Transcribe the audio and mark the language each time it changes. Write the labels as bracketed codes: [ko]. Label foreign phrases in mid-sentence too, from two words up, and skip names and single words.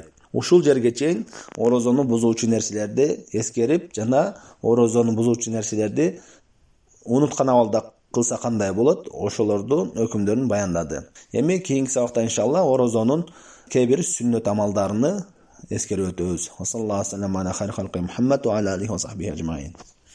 [ky] Ушул жерге чейин орозону бузуучу нерселерди эскерип жана орозону бузуучу нерселерди унуткан абалда кылса кандай болот, ошолордун өкүмдөрүн баяндады. Эми кийинки сабакта иншалла орозонун кээ бир сүннөт амалдарыны эскерип өтөбүз. [ar] صلى الله عليه وسلم على خير خلقه محمد وعلى عليه وصحبه أجمعين.